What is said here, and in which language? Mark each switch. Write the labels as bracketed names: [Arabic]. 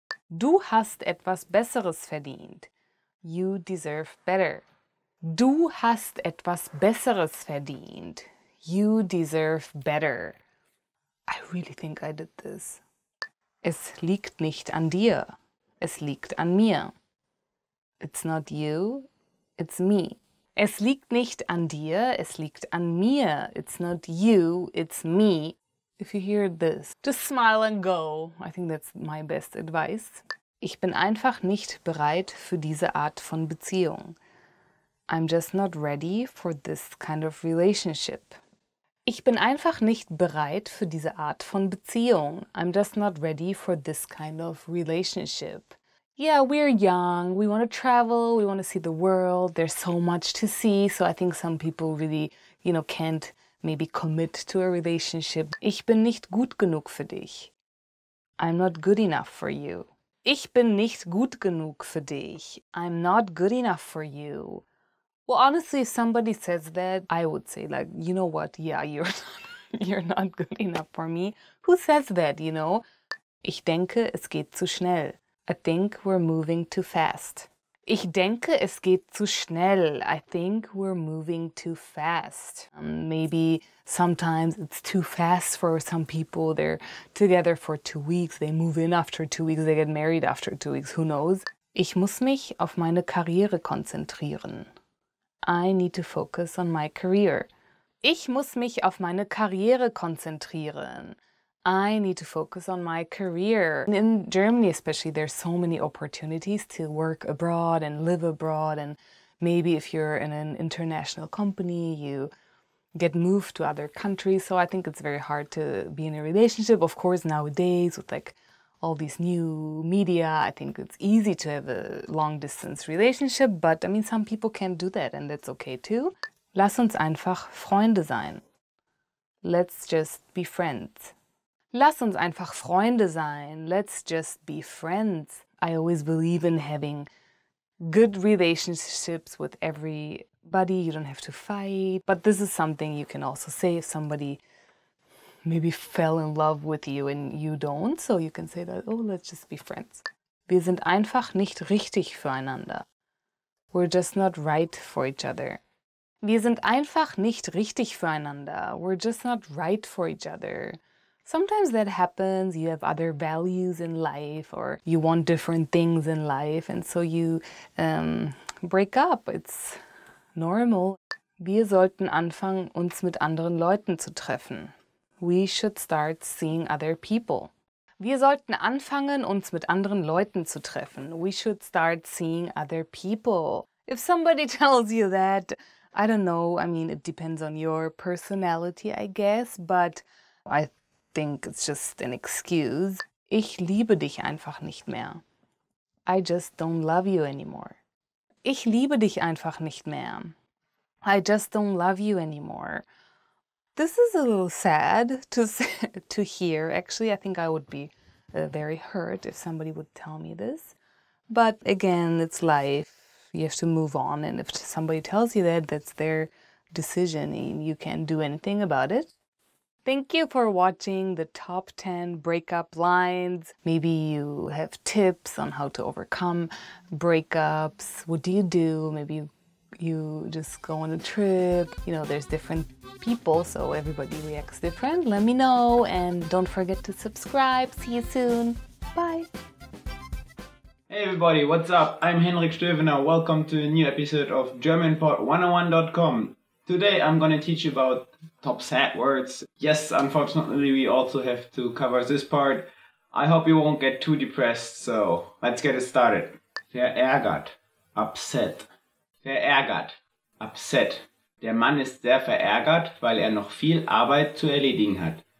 [German] Du hast etwas Besseres verdient. [English] You deserve better. [German] Du hast etwas Besseres verdient. [English] You deserve better. I really think I did this. [German] Es liegt nicht an dir. Es liegt an mir. [English] It's not you, it's me. [German] Es liegt nicht an dir, es liegt an mir. [English] It's not you, it's me. If you hear this, just smile and go. I think that's my best advice. [German] Ich bin einfach nicht bereit für diese Art von Beziehung. [English] I'm just not ready for this kind of relationship. [German] Ich bin einfach nicht bereit für diese Art von Beziehung. [English] I'm just not ready for this kind of relationship. Yeah, we're young, we want to travel, we want to see the world, there's so much to see, so I think some people really, can't maybe commit to a relationship. [German] Ich bin nicht gut genug für dich. [English] I'm not good enough for you. [German] Ich bin nicht gut genug für dich. [English] I'm not good enough for you. Well, honestly, if somebody says that, I would say, like, you know what, yeah, you're not good enough for me. Who says that, [German] Ich denke, es geht zu schnell. [English] I think we're moving too fast. [German] Ich denke, es geht zu schnell. [English] I think we're moving too fast. Maybe sometimes it's too fast for some people. They're together for 2 weeks. They move in after 2 weeks. They get married after 2 weeks. Who knows? [German] Ich muss mich auf meine Karriere konzentrieren. [English] I need to focus on my career. [German] Ich muss mich auf meine Karriere konzentrieren. [English] I need to focus on my career. In Germany especially, there's so many opportunities to work abroad and live abroad, and maybe if you're in an international company, you get moved to other countries. So I think it's very hard to be in a relationship. Of course, nowadays with like all these new media, I think it's easy to have a long-distance relationship, but I mean, some people can't do that, and that's okay too. [German] Lass uns einfach Freunde sein. [English] Let's just be friends. [German] Lass uns einfach Freunde sein. [English] Let's just be friends. I always believe in having good relationships with every buddy, you don't have to fight. But this is something you can also say if somebody maybe fell in love with you and you don't. So you can say that, oh, let's just be friends. [German] Wir sind einfach nicht richtig füreinander. [English] We're just not right for each other. [German] Wir sind einfach nicht richtig füreinander. [English] We're just not right for each other. Sometimes that happens. You have other values in life or you want different things in life and so you break up. It's normal. [German] Wir sollten anfangen, uns mit anderen Leuten zu treffen. [English] We should start seeing other people. [German] Wir sollten anfangen, uns mit anderen Leuten zu treffen. [English] We should start seeing other people. If somebody tells you that, I don't know, I mean, it depends on your personality, I guess, but I think it's just an excuse. [German] Ich liebe dich einfach nicht mehr. [English] I just don't love you anymore. [German] Ich liebe dich einfach nicht mehr. [English] I just don't love you anymore. This is a little sad to hear. Actually, I think I would be very hurt if somebody would tell me this. But again, it's life. You have to move on. And if somebody tells you that, that's their decision and you can't do anything about it. Thank you for watching the top 10 breakup lines. Maybe you have tips on how to overcome breakups. What do you do? Maybe you just go on a trip. You know, there's different people, so everybody reacts different. Let me know and don't forget to subscribe. See you soon. Bye. Hey everybody, what's up? I'm Henrik Stövener. Welcome to a new episode of GermanPod101.com. Today I'm gonna teach you about top sad words. Yes, unfortunately we also have to cover this part. I hope you won't get too depressed, so let's get it started. [German] Verärgert, upset. Verärgert, upset. Der Mann ist sehr verärgert, weil noch viel Arbeit zu erledigen hat.